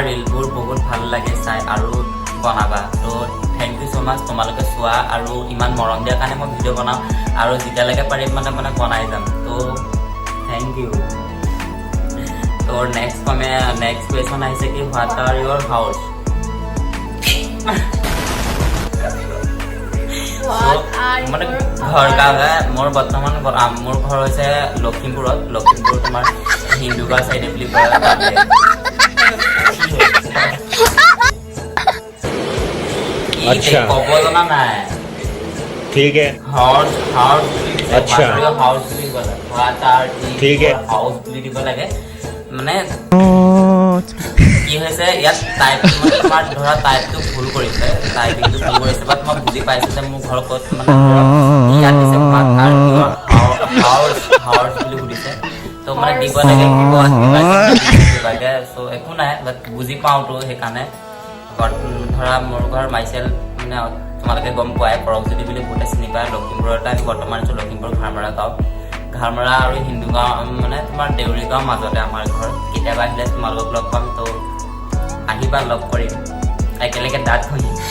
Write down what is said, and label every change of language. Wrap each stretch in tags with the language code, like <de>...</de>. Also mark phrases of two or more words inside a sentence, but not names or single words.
<as>ৰিলবোৰ বহুত ভাল লাগে চাই আৰু বনাবা তো</as> <en>thank you so much</en> <as>তোমালোকে চোৱা আৰু ইমান মৰম দিয়াৰ কাৰণে মই ভিডিঅ' বনাওঁ আৰু যেতিয়ালৈকে পাৰিম মানে বনাই যাম তো</as> <en>thank you</en> <as>তো</as> <en>next question</en> <as>আহিছে কি</as> <en>what are your house</en> <as>মানে ঘৰ গাঁৱে মোৰ বৰ্তমান মোৰ ঘৰ হৈছে লখিমপুৰ তোমাৰ হিন্দুগাঁও চাইডে বুলি কয়</as> <hi>अच्छा</hi> <as>কবজনা নাই</as> <hi>ठीक है</hi> <as>হাউস</as> <hi>अच्छा</hi> <as>হাউস বুলি কয়</as> <en>what are</en> <hi>ठीक है</hi> <as>হাউস বুলি দিব লাগে মানে কি হৈছে ইয়াত টাইপ তোমাৰ ধৰা টাইপটো ভুল কৰিছে টাইপিংটো ভুল কৰিছে বাট মই বুজি পাইছো যে মোৰ ঘৰ ক'ত মানে ইয়াত দিছে হাউস বুলি সুধিছে তো মানে দিব লাগে লাগে চ' একো নাই বাট বুজি পাওঁতো সেইকাৰণে ধৰা মোৰ ঘৰ মাইচেল মানে তোমালোকে গম পোৱাই পৰকজ্যোতি বুলি বহুতে চিনি পায় লখিমপুৰতে আমি বৰ্তমান আছোঁ লখিমপুৰ ঘাৰমৰা গাঁও ঘাৰমৰা আৰু হিন্দু গাঁও মানে তোমাৰ দেউৰী গাঁও মাজতে আমাৰ ঘৰ কেতিয়াবা আহিলে তোমালোকক লগ পাম তো আহিবা লগ কৰিম একেলগে দাঁত ঘঁহিম</as>